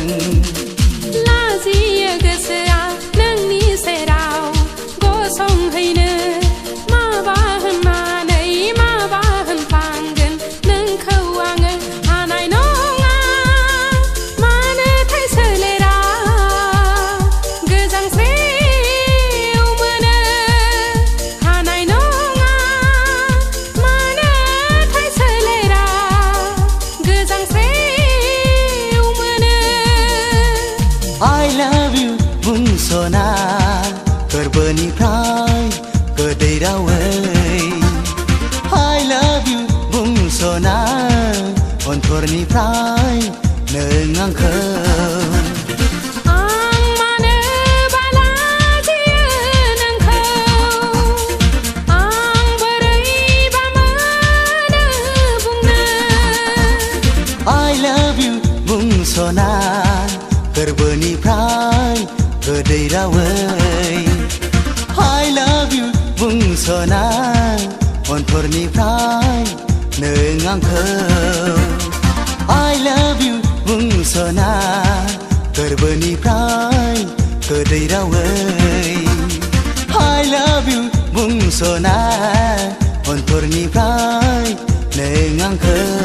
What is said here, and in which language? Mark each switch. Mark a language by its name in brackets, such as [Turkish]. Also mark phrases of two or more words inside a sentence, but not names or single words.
[Bodo] लाजियो गोसोआ नोंनि सेराव गसंहैनो माबा होननानै माबा होनफ्लांगोन नोंखौ आङो हानाय नङा मानोथाय सोलेरा गोजांस्रिउ मोनो हानाय नङा मानोथाय सोलेरा गोजांस्रिउ मोनो [English] I love you [Bodo] बुंस'ना गोरबोनिफ्राय गोदै रावै [English] I love you [Bodo] बुंस'ना अन्थरनिफ्राय नों आंखौ आं मानोबा लाजियो नोंखौ आं बोरैबा मोनो बुंनो [English] I love you [Bodo] बुंस'ना गोरबोनिफ्राय गोदै रावै [English] I love you [Bodo] बुंस'ना अन्थरनिफ्राय नों आंखौ [English] I love you [Bodo] बुंस'ना गोरबोनिफ्राय गोदै रावै [English] I love you [Bodo] बुंस'ना अन्थरनिफ्राय नों आंखौ